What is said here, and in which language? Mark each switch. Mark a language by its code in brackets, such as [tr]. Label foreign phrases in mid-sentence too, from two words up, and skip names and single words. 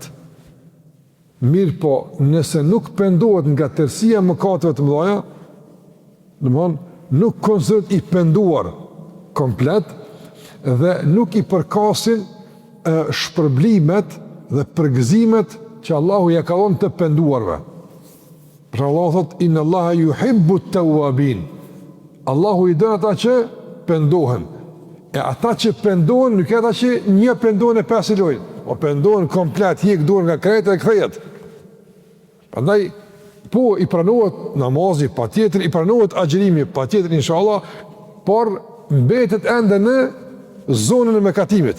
[sq] Mirë po, nëse nuk pendohet nga tërësia mëkateve të mëdha, domthon nuk konsiderohet i penduar komplet dhe nuk i përkasin shpërblimet dhe përgëzimet që Allahu ja ka dhënë të penduarve. Për Allah thot, [ar] إن الله يحب التوابين. [sq] Allahu i don ata që pendohen. E ata që pendohen, nuk e ata që një pendohen e pesë lojnë. O pendohen komplet, hiq dorë nga krejt e kthehet. Prandaj, po i pranohet namazi, patjetër i pranohet agjërimi, patjetër inshallah, por mbetet ende në zonën e mëkatimit.